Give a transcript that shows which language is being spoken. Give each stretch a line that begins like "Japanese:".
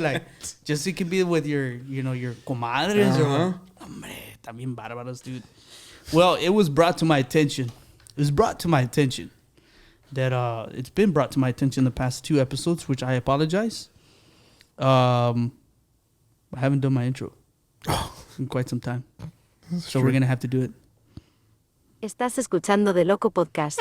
English: Like, just so you can be with your, your comadres or...
Spanish: Hombre, también bárbaros,
English: dude. Well, it was brought to my attention. That it's been brought to my attention the past 2 episodes, which I apologize. I haven't done my intro in quite some time. So we're going to have to do it.
Spanish: Estás escuchando DeLoco Podcast.